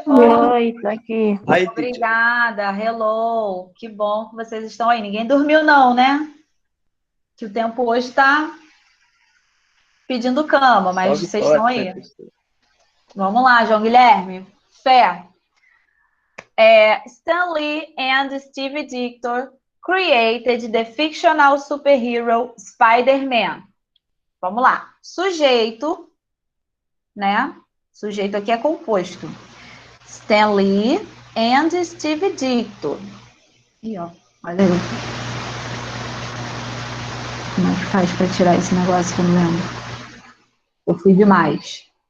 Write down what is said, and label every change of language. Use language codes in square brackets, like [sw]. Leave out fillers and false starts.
[pt] Oi, tô aqui. Obrigada, hello, que bom que vocês estão aí. Ninguém dormiu não, né? Que o tempo hoje tá pedindo cama, mas vocês estão aí. Vamos lá, João Guilherme. Fé. [en] Stan Lee and Steve Ditko created the fictional superhero Spider-Man. [pt] Vamos lá. Sujeito, né? Sujeito aqui é composto. Stan Lee and Steve Ditko. Ih, ó. Olha aí. Como é que faz para tirar esse negócio que eu não lembro? Eu fui demais.